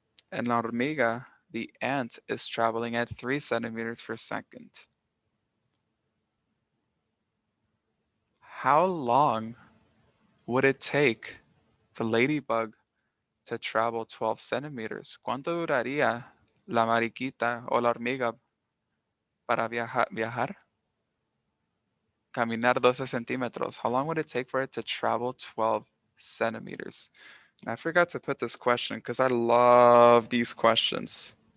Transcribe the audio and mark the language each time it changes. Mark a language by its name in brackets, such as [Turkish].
[English] And la hormiga, the ant, is traveling at 3 centimeters per second. How long would it take the ladybug to travel 12 centimeters? [Spanish] ¿Cuánto duraría la mariquita o la hormiga para viajar? Caminar 12 centímetros. [English] How long would it take for it to travel 12 centimeters? And I forgot to put this question because I love these questions.